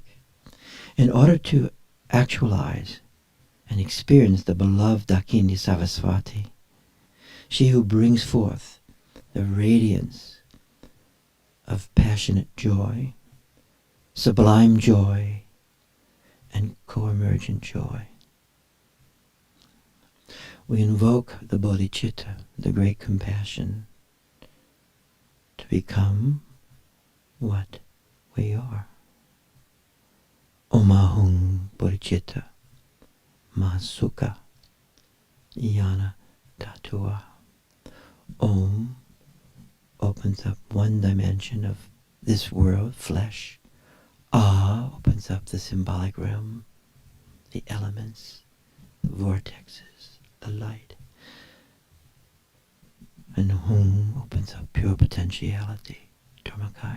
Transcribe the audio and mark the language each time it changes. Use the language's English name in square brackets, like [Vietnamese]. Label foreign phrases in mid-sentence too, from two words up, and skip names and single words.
[English] In order to actualize and experience the beloved Dakini Saraswati, she who brings forth the radiance of passionate joy, sublime joy, and co-emergent joy. We invoke the bodhicitta, the great compassion, to become what we are. [Sanskrit] Omahung bodhicitta masuka yana tatua. [English] Om opens up one dimension of this world, flesh. Ah opens up the symbolic realm, the elements, the vortexes, the light. And Hum opens up pure potentiality, Dharmakaya.